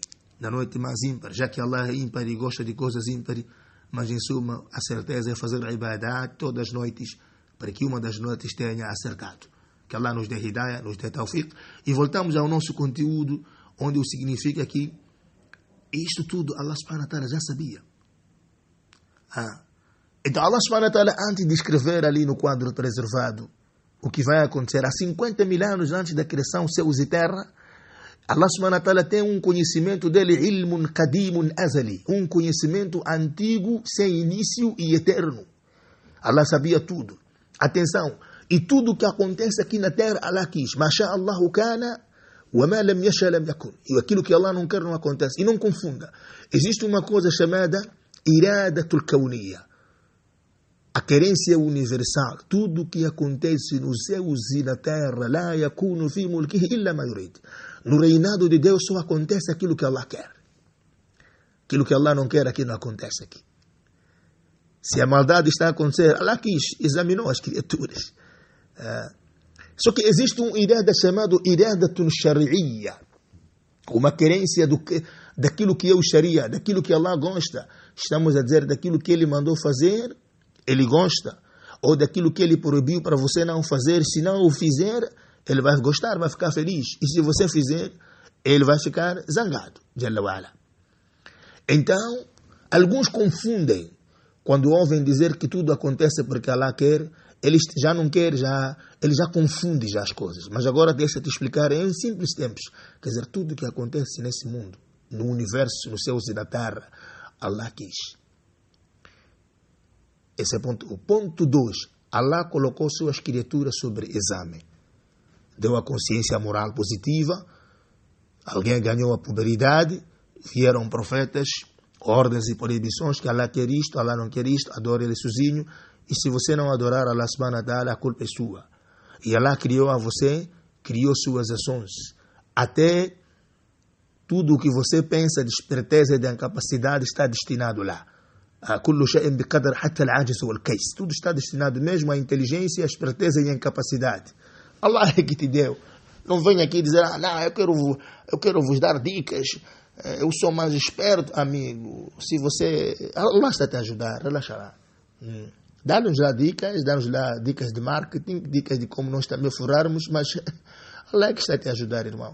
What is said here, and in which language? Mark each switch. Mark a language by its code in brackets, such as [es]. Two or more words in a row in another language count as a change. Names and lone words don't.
[pt] Na noite mais ímpar, já que Allah é ímpar e gosta de coisas ímpares, mas em suma, a certeza é fazer a ibadat todas as noites, para que uma das noites tenha acertado. Que Allah nos dê hidayah, nos dê tawfiq. E voltamos ao nosso conteúdo, onde o significa que isto tudo [ar] الله سبحانه وتعالى [pt] já sabia. Então [ar] الله سبحانه وتعالى, [pt] antes de escrever ali no quadro preservado o que vai acontecer há 50 mil anos antes da criação céus e terra, [ar] الله سبحانه وتعالى [pt] tem um conhecimento dele, [ar] علم قديم أزلي, [pt] um conhecimento antigo, sem início e eterno. Allah sabia tudo. Atenção, e tudo que acontece aqui na terra, Allah quis. [ar] ما شاء الله كان، وما لم يشأ لم يكن. [pt] E aquilo que Allah não quer não acontece. E não confunda. Existe uma coisa chamada [ar] الإرادة الكونية, [pt] a querência universal. Tudo que acontece nos céus e na terra, [ar] لا يكون في ملكه إلا ما يريد. [pt] No reinado de Deus só acontece aquilo que Allah quer. Aquilo que Allah não quer aqui não acontece aqui. Se a maldade está a acontecer, Allah quis, examinou as criaturas. Só que existe um irada chamado [ar] إرادة شرعية, [pt] uma querência daquilo que é o sharia, daquilo que Allah gosta. Estamos a dizer daquilo que Ele mandou fazer, Ele gosta. Ou daquilo que Ele proibiu para você não fazer, se não o fizer, Ele vai gostar, vai ficar feliz. E se você fizer, Ele vai ficar zangado. [ar] جل وعلا. [pt] Então, alguns confundem. Quando ouvem dizer que tudo acontece porque Allah quer, eles já não querem, ele já confunde já as coisas. Mas agora deixa-te explicar em simples tempos. Quer dizer, tudo que acontece nesse mundo, no universo, nos céus e na terra, Allah quis. Esse é o ponto. O ponto 2. Allah colocou suas criaturas sobre exame. Deu a consciência moral positiva, alguém ganhou a puberdade, vieram profetas, ordens e proibições, que Allah quer isto, Allah não quer isto, adore Ele sozinho, e se você não adorar [ar] الله سبحانه وتعالى, [pt] a culpa é sua. E Allah criou a você, criou suas ações, até tudo o que você pensa de esperteza e de incapacidade está destinado lá. [ar] كل شيء بقدر حتى العاجز والكيس. [pt] Tudo está destinado mesmo à inteligência, à esperteza e à incapacidade. Allah é que te deu. Não venha aqui dizer, não, eu quero vos dar dicas, eu sou mais esperto, amigo. Se você... Allah está a te ajudar, relaxa lá. Dá-nos lá dicas de marketing, dicas de como nós também furarmos, mas Allah é que está a te ajudar, irmão.